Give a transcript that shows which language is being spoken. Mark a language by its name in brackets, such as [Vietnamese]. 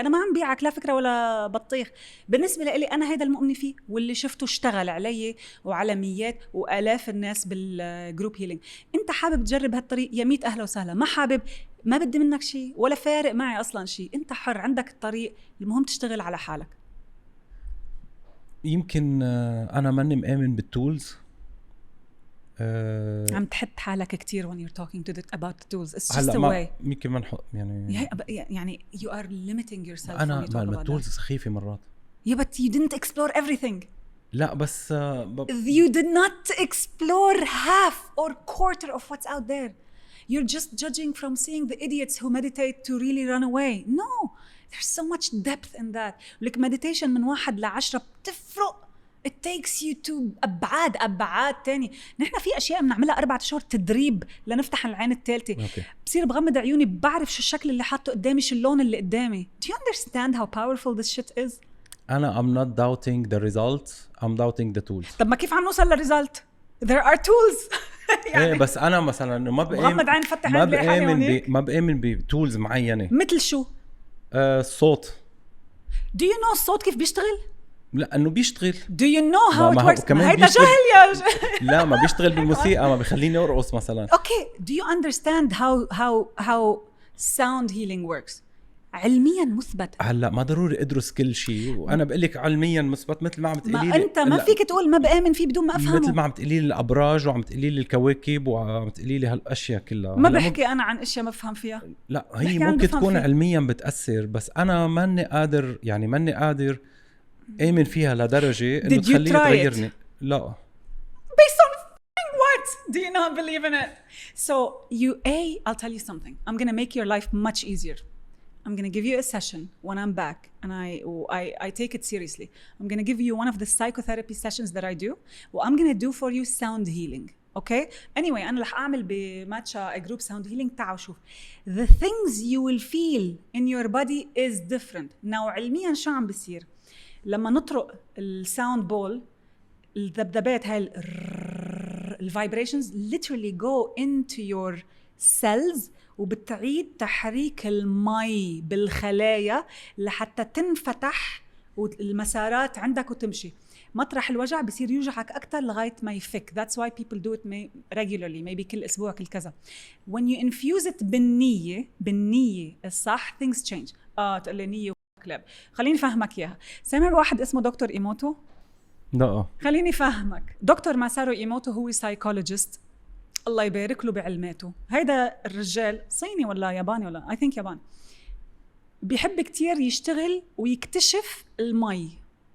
[Arabic] انا ما عم بيعك لا فكره ولا بطيخ. بالنسبه لي انا هيدا المؤمن فيه، واللي شفته اشتغل علي وعلى ميات والاف الناس بالجروب هيلينج. انت حابب تجرب هالطريق يا ميت اهلا وسهلا، ما حابب ما بدي منك شيء ولا فارق معي اصلا شيء. انت حر، عندك الطريق، المهم تشتغل على حالك. يمكن انا ماني مآمن بالتولز. عم تحط حالك كتير [English] when you're talking about the tools. It's just a way. [Arabic] يمكن ما نحط [English] يعني you are limiting yourself. [Arabic] أنا ما التولز سخيفة مرات. [English] Yeah, but you didn't explore everything. [Arabic] لا بس [English] you did not explore half or quarter of what's out there. You're just judging from seeing the idiots who meditate to really run away. No, there's so much depth in that. Like meditation [Arabic] من 1 ل 10 بتفرق [English] it takes you to [Arabic] أبعاد تاني. نحن في أشياء بنعملها 4 أشهر تدريب لنفتح العين الثالثة. بصير بغمض عيوني بعرف شو الشكل اللي حاطه قدامي، شو اللون اللي قدامي. [English] Do you understand how powerful this shit is؟ أنا I'm not doubting the result, I'm doubting the tools. [Arabic] طب ما كيف عم نوصل للريزلت؟ [English] there are tools. [Arabic] يعني إيه بس أنا مثلاً ما بآمن بتولز معينة. مثل شو؟ الصوت. [English] Do you know [Arabic] الصوت كيف بيشتغل؟ لا انه بيشتغل. [English] Do you know how it works؟ [Arabic] هيدا جهل يا لا ما بيشتغل بالموسيقى، ما بيخليني ارقص مثلا. [English] Okay, do you understand how sound healing works؟ [Arabic] علميا مثبت. هلا ما ضروري ادرس كل شيء، وانا بقول لك علميا مثبت مثل ما عم تقولي لي. انت ما فيك تقول ما بآمن فيه بدون ما افهمه. مثل ما عم تقولي لي الابراج وعم تقولي لي الكواكب وعم تقولي لي هالاشياء كلها. ما بحكي انا عن اشياء ما بفهم فيها. لا هي ممكن تكون علميا بتاثر، بس انا ماني قادر آمن فيها لدرجة إنه تخليني تغيرني. لا. [English] Based on what? Do you not believe in it? So I'll tell you something. I'm gonna make your life much easier. I'm gonna give you a session when I'm back, and I take it seriously. I'm gonna give you one of the psychotherapy sessions that I do. I'm gonna do for you sound healing. Okay? Anyway, [Arabic] أنا رح أعمل بماتشا [English] a group sound healing. [Arabic] تعالوا شوف. [English] The things you will feel in your body is different. [Arabic] Now علميا شو عم بيصير؟ لما نطرق الساوند بول، الذبذبات هاي الفايبريشنز [English] literally go into your cells، [Arabic] وبتعيد تحريك المي بالخلايا لحتى تنفتح والمسارات عندك وتمشي. مطرح الوجع بصير يوجعك أكتر لغاية ما يفك. [English] That's why people do it regularly, maybe [Arabic] كل أسبوع كل كذا. [English] When you infuse it [Arabic] بالنية الصح [English] things change. [Arabic] تقول لي نية كلاب. خليني فهمك إياها. سامع واحد اسمه دكتور إيموتو؟ لا. خليني فهمك. دكتور ماسارو إيموتو هو سايكولوجيست، الله يبارك له بعلماته. هيدا الرجال صيني ولا ياباني ولا [English] I think [Arabic] ياباني، بيحب كتير يشتغل ويكتشف المي.